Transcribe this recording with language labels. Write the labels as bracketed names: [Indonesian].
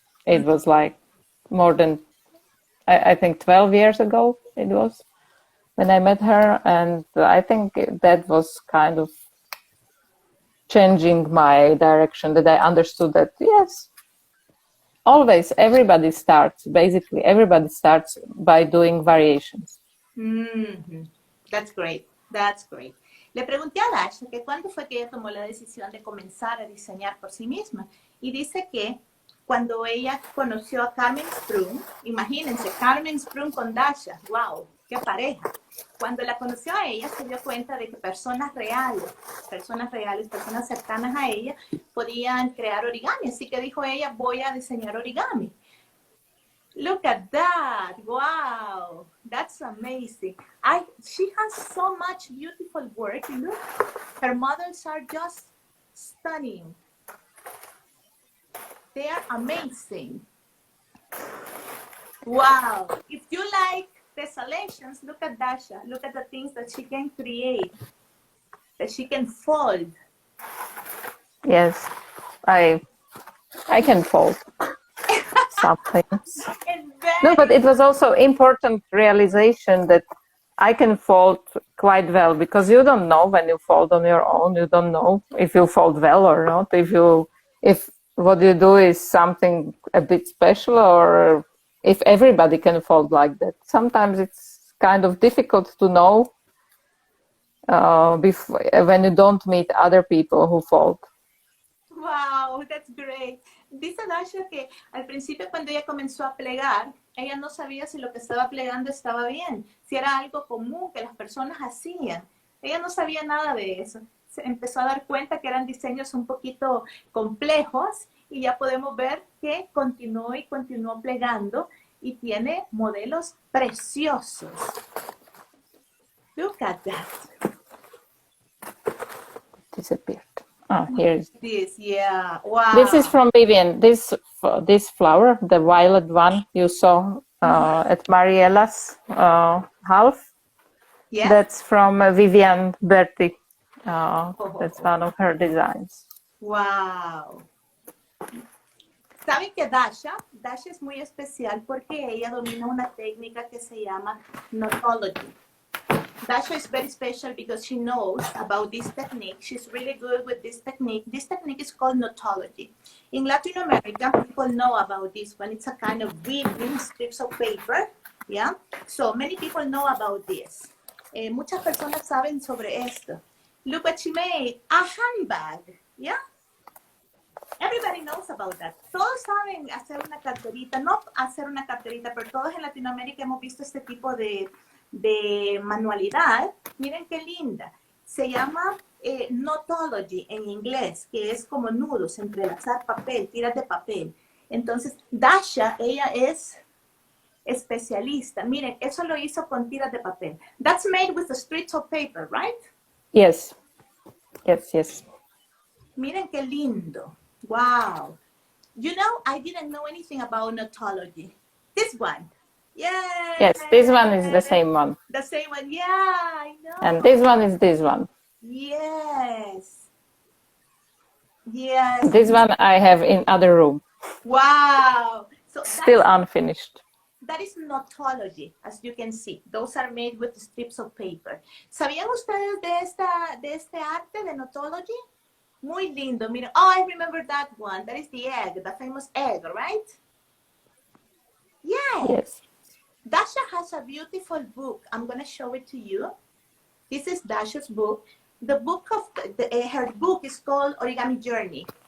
[English] It was like more than, I think 12 years ago it was when I met her. And I think that was kind of changing my direction, that I understood that, yes, always everybody starts by doing variations. Mm-hmm. That's great. That's great. [Spanish] Le pregunté a Dasha que cuándo fue que ella tomó la decisión de comenzar a diseñar por sí misma. Y dice que cuando ella conoció a Carmen Sprung, imagínense, Carmen Sprung con Dasha, wow, qué pareja. Cuando la conoció a ella, se dio cuenta de que personas reales, personas cercanas a ella, podían crear origami. Así que dijo ella, voy a diseñar origami. [English] Look at that. Wow. That's amazing. She has so much beautiful work. Look, her models are just stunning. They are amazing. Wow. If you like tessellations, look at Dasha. Look at the things that she can create, that she can fold. Yes, I can fold some things. No, but it was also important realization that I can fold quite well, because you don't know when you fold on your own. You don't know if you fold well or not. If what you do is something a bit special, or if everybody can fold like that. Sometimes it's kind of difficult to know when you don't meet other people who fold. Wow, that's great. [Spanish] Dice Dasha que al principio cuando ella comenzó a plegar, ella no sabía si lo que estaba plegando estaba bien, si era algo común que las personas hacían. Ella no sabía nada de eso. Se empezó a dar cuenta que eran diseños un poquito complejos y ya podemos ver que continuó y continuó plegando y tiene modelos preciosos. [English] Look at that. Disappeared. Oh, here is this. Yeah. Wow. This is from Vivian. This flower, the violet one you saw at Mariella's half. Yes. That's from Vivian Berti. That's one of her designs. Wow. [Spanish] ¿Saben que Dasha es muy especial porque ella domina una técnica que se llama knotology? [English] Dasha is very special because she knows about this technique. She's really good with this technique. This technique is called notology. In Latin America, people know about this one. It's a kind of weaving strips of paper. Yeah. So many people know about this. [Spanish] Muchas personas saben sobre esto. [English] Look what she made, a handbag. Yeah. Everybody knows about that. [Spanish] Todos saben hacer una carterita, no hacer una carterita, pero todos en Latinoamérica hemos visto este tipo de manualidad. Miren qué linda. Se llama notology en inglés, que es como nudos, entrelazar papel, tiras de papel. Entonces, Dasha, ella es especialista. Miren, eso lo hizo con tiras de papel. [English] That's made with the strips of paper, right? Yes. Yes, yes. [Spanish] Miren qué lindo. Wow. [English] You know, I didn't know anything about notology. This one. Yeah. Yes, this one is the same one. The same one. Yeah, I know. And this one is this one. Yes. Yes. This one I have in other room. Wow. So still unfinished. That is notology, as you can see. Those are made with strips of paper. [Spanish] ¿Sabían ustedes de este arte de notology? Muy lindo. Miren, [English] oh, I remember that one. That is the egg, the famous egg, right? Yeah. Yes. Dasha has a beautiful book. I'm going to show it to you. This is Dasha's book. The book of her book is called Origami Journey.